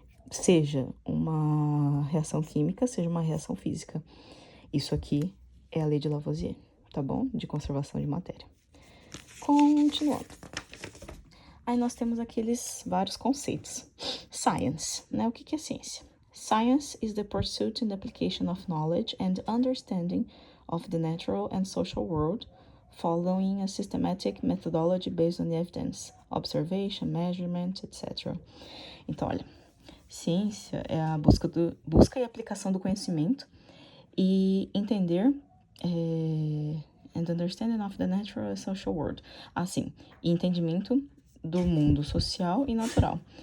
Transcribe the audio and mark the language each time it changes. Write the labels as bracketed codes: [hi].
[pt] Seja uma reação química, seja uma reação física. Isso aqui é a lei de Lavoisier, tá bom? De conservação de matéria. Continuando. Aí nós temos aqueles vários conceitos. Science, né? O que é ciência? [en] Science is the pursuit and application of knowledge and understanding of the natural and social world, following a systematic methodology based on evidence, observation, measurement, etc. [pt] Então, olha, ciência é a busca e aplicação do conhecimento e entender [en] and understanding of the natural and social world. [pt] Assim, entendimento do mundo social e natural.